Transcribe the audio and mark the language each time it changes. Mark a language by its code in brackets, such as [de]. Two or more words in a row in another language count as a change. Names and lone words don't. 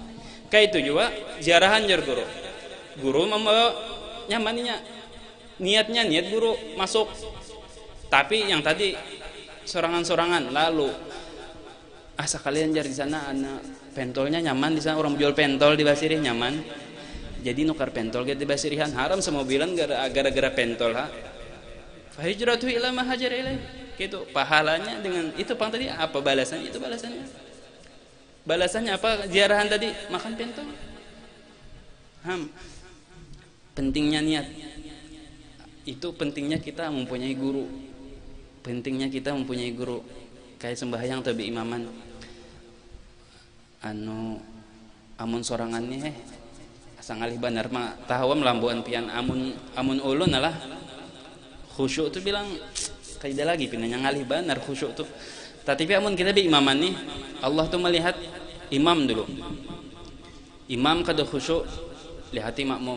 [bjn] Kayak itu juga jarahan jar guru membawa nyamannya, niatnya niat guru masuk. Tapi yang tadi sorangan-sorangan, lalu asa kalian jar di sana anak pentolnya nyaman, di sana orang jual pentol di Basirih nyaman, jadi nukar pentol gitu di Basirihan haram semobilan gara-gara pentol ha. [ar] فهجرته إلى ما هاجر إليه, [bjn] gitu pahalanya dengan itu pang tadi apa balasannya, itu balasannya apa ziarahan tadi, makan pentol. [id] Pentingnya niat itu, pentingnya kita mempunyai guru, pentingnya kita mempunyai guru. [bjn] Kayak sembahyang atau imaman amun sorangannya sangalih banar mah tahu melambuan pian, amun ulun lah khusyuk tuh bilang kaida lagi pinanya ngalih banar khusyuk tuh. Tapi amun kita imaman nih, Allah tuh melihat imam dulu, imam kada khusyuk lihati makmum.